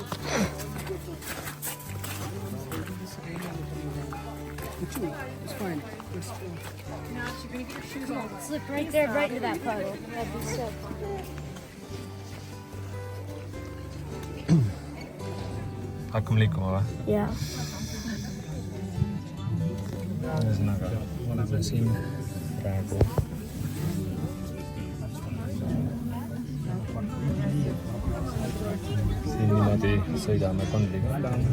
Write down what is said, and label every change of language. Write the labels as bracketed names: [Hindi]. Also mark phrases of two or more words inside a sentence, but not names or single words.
[English] Slip right there, right into that puddle. That'd be so cool. [Estonian] Hakkame liikuma või? [English] Yeah. [Estonian] Ühesõnaga, oleme siin praegu siin niimoodi sõidame Kondliga üle.